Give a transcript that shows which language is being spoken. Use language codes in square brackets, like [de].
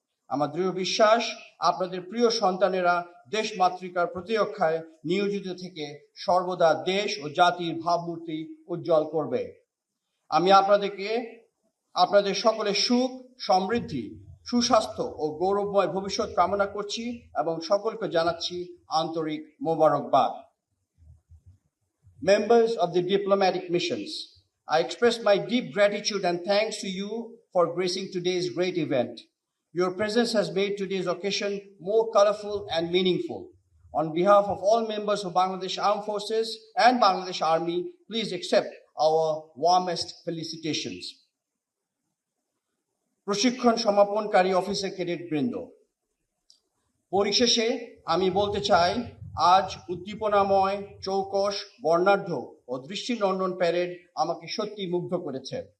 [bn] আমার দৃঢ় বিশ্বাস, আপনাদের প্রিয় সন্তানেরা দেশ মাতৃকার প্রতিরক্ষায় নিয়োজিত থেকে সর্বদা দেশ ও জাতির ভাবমূর্তি উজ্জ্বল করবে। আমি আপনাদেরকে আপনাদের সকলের সুখ, সমৃদ্ধি, সুস্বাস্থ্য ও গৌরবময় ভবিষ্যৎ কামনা করছি এবং সকলকে জানাচ্ছি আন্তরিক মোবারকবাদ। [en] Members of the diplomatic missions, I express my deep gratitude and thanks to you for gracing today's great event. Your presence has made today's occasion more colorful and meaningful. On behalf of all members of Bangladesh Armed Forces and Bangladesh Army, please accept our warmest felicitations. [bn] প্রশিক্ষণ সমাপনকারী officer cadet বৃন্দ, পরিশেষে আমি বলতে চাই, আজ উদ্দীপনাময়, চৌকস, বর্ণাঢ্য ও দৃষ্টিনন্দন parade আমাকে সত্যি মুগ্ধ করেছে।